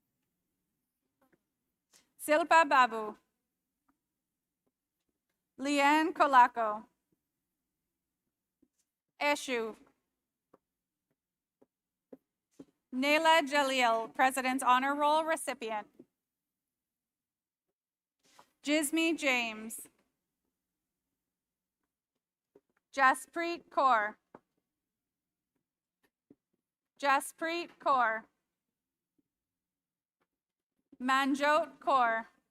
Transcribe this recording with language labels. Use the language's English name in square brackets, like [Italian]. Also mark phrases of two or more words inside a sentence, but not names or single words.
[English] Silpa Babu. Leanne Kolako. Eshu. Naila Jalil, President's Honor Roll recipient. Jismi James. Jaspreet Kaur. Jaspreet Kaur. Manjot Kaur.